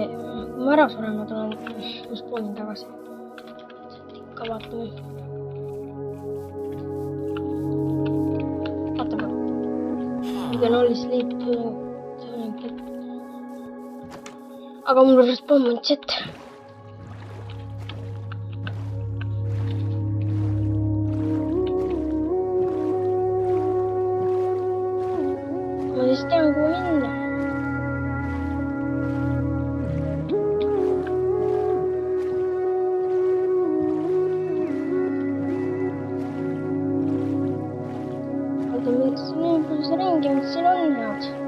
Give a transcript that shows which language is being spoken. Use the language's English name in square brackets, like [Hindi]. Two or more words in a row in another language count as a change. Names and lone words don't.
[Estonian] Kui ma ära suren, ma tulen just poolin tagasi. Ikka vaatame. Vaatame. [English] You can only sleep during it. [Estonian] Aga mul respawn on chat. Ma siis tean, kuhu minna. Mis ringi, mis siin on head.